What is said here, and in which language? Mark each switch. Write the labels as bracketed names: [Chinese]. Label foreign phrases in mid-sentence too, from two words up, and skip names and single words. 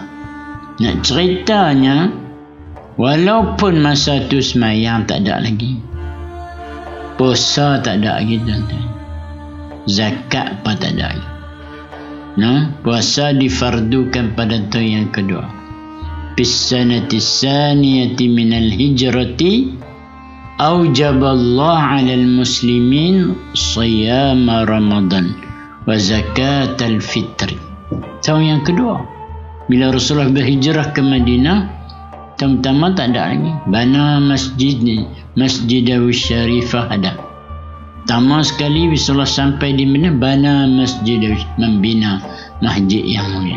[Malay] Nak ceritanya, walaupun masa tu semayang tak ada lagi, puasa tak ada lagi tuan-tuan, zakat pun tak ada lagi. Puasa difardukan pada tahun yang kedua. [Arabic] بالسنة الثانية من الهجرة أوجب الله على المسلمين صيام رمضان وزكاة الفطر. [Malay] Tahun yang kedua, bila Rasulullah berhijrah ke Madinah, tahun pertama tak ada lagi. [Arabic] بنى المسجد [Malay] Syarifah ada. Pertama sekali Rasulullah sampai di Madinah, [Arabic] بنى المسجد, [Malay] membina masjid yang mulia.